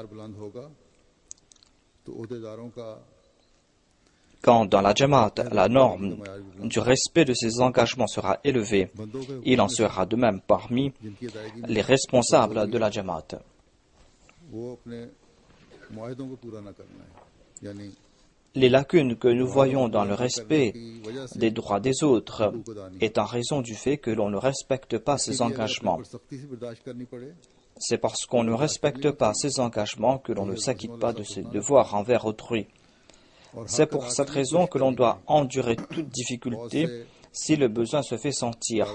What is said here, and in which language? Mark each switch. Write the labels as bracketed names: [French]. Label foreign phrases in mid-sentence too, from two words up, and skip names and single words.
[French] Quand dans la Jamaat, la norme du respect de ses engagements sera élevée, il en sera de même parmi les responsables de la Jamaat. [Urdu] معاہدوں کو پورا نہ کرنا ہے، یعنی [French] Les lacunes que nous voyons dans le respect des droits des autres est en raison du fait que l'on ne respecte pas ses engagements. C'est parce qu'on ne respecte pas ses engagements que l'on ne s'acquitte pas de ses devoirs envers autrui. C'est pour cette raison que l'on doit endurer toute difficulté si le besoin se fait sentir.